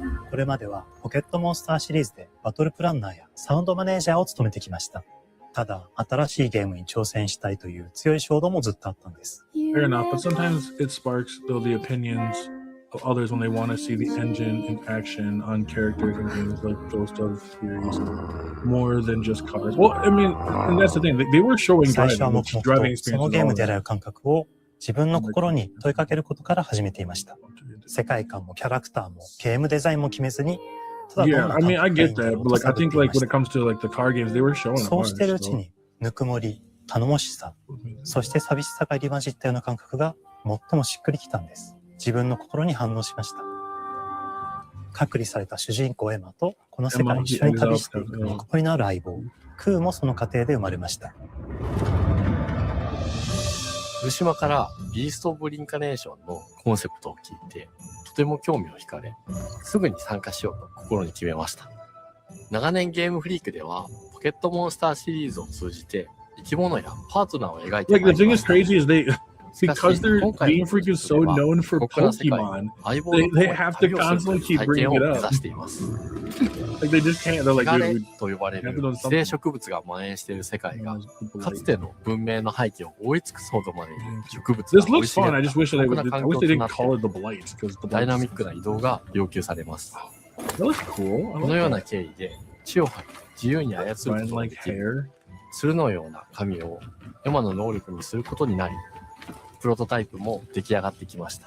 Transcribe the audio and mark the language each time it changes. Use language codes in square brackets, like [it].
[ja] これまではポケットモンスターシリーズでバトルプランナーやサウンドマネージャーを務めてきました。ただ、新しいゲームに挑戦したいという強い衝動もずっとあったんです。 [en] Fair enough, but sometimes it sparks the opinions of others when they want to see the engine in action on characters in games like Ghost of Series more than just cars. Well, I mean, and that's the thing. They were showing driving experiences. [ja] そのゲームである感覚を自分の心に問いかけることから始めていました。世界観もキャラクターもゲームデザインも決めずに、 [en] Yeah, I mean, I get that, but like I think like when it comes to like the car games, they were showing. [ja] そうしているうちにぬくもり、頼もしさ、そして寂しさが入り混じったような感覚が最もしっくりきたんです。自分の心に反応しました。隔離された主人公エマとこの世界を一緒に旅していくぬくもりのある相棒、クーもその過程で生まれました。福島からビースト・オブ・リンカネーションのコンセプトを聞いて、とても興味を惹かれ、すぐに参加しようと心に決めました。長年ゲームフリークでは、ポケットモンスターシリーズを通じて、生き物やパートナーを描いてまいりました。 [en] Because their Game Freak is so known for Pokemon, they have to constantly keep bringing it up. Like they just can't. They're like, dude, [ja] と呼ばれる寄生植物が蔓延している世界が、かつての文明の背景を覆い尽くすほどまで植物が生い茂った過酷な環境となって、ダイナミックな移動が要求されます。このような経緯で、血を吐き、自由に操ることができる、鶴のような髪をエマの能力にすることになり、プロトタイプも出来上がってきました。